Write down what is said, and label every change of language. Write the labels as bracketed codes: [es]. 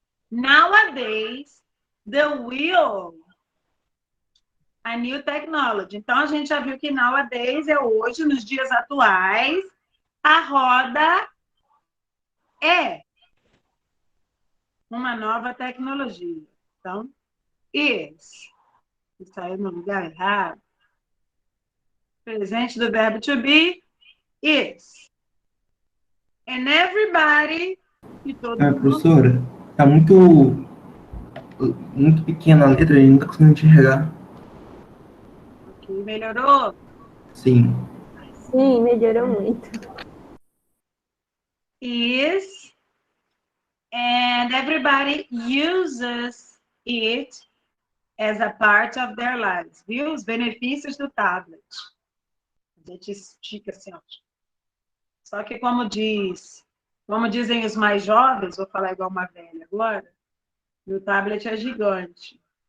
[en] Nowadays, the wheel, a new technology. [pt] Então, a gente já viu que nowadays é hoje, nos dias atuais, a roda é uma nova tecnologia. Então, is. Saiu no lugar errado. Presente do verbo to be, is. [en] And everybody, [pt] e todo mundo. Professora, tá muito pequena a letra, a gente não tá conseguindo enxergar. Ok, melhorou? Sim. Sim, melhorou muito. [en] Is, and everybody uses it as a part of their lives. [pt] Viu? Os benefícios do tablet. A gente estica assim, ó. Só que como dizem os mais jovens, vou falar igual uma velha agora, meu tablet é gigante.